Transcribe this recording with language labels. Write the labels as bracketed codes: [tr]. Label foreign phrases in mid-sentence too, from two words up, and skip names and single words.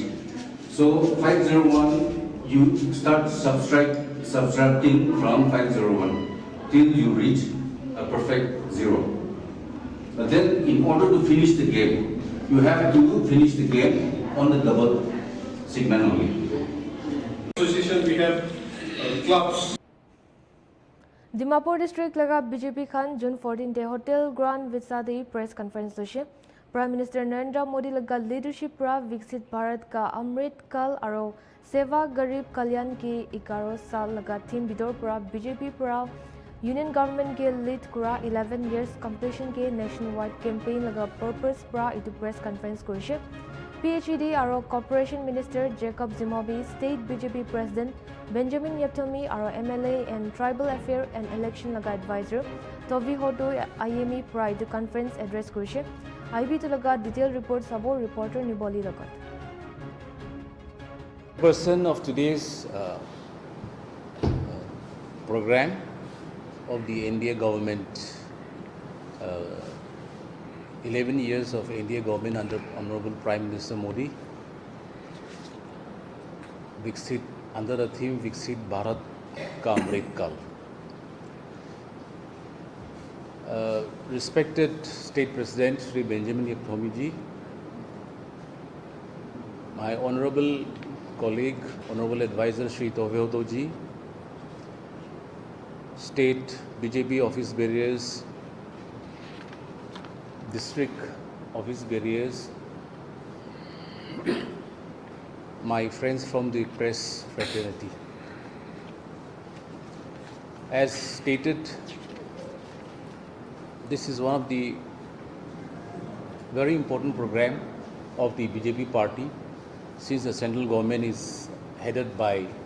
[en] So 501, you start subtracting from 501 till you reach a perfect 0. But then, in order to finish the game, you have to finish the game on the double segment only. Association, we have clubs. [nag] Dimapur district laga BJP Khan June 14 day Hotel Grand Vista [en] press conference [nag] doshe. Prime Minister Narendra Modi laga leadership pra Viksit Bharat ka Amrit Kal aro Seva Garib Kalyan ki 11 saal laga theme bidor pra BJP pra [en] Union government [nag] ke lead kura [en] 11 years completion [nag] ke [en] nationwide campaign [nag] laga purpose pra itu [en] press conference [nag] korishe. PHED aro Corporation Minister Jacob Zimobi, State BJP President Benjamin Yatomi aro [en] MLA and Tribal Affair and Election [nag] laga advisor Tovi Hoto IME pra itu [en] conference address [nag] korishe. IB to laga [en] detailed report [nag] sabo reporter Niboli lagat. [en] Person of today's program of the India government, 11 years of India government under Honorable Prime Minister Modi, Viksit, under the theme Viksit Bharat Ka Amrit Kal. Respected State President Shri Benjamin Yatomi ji, my honorable colleague, honorable advisor Shri Tovi ji, State BJP office bearers, district office bearers, my friends from the press fraternity. As stated, this is one of the very important program of the BJP party, since the central government is headed by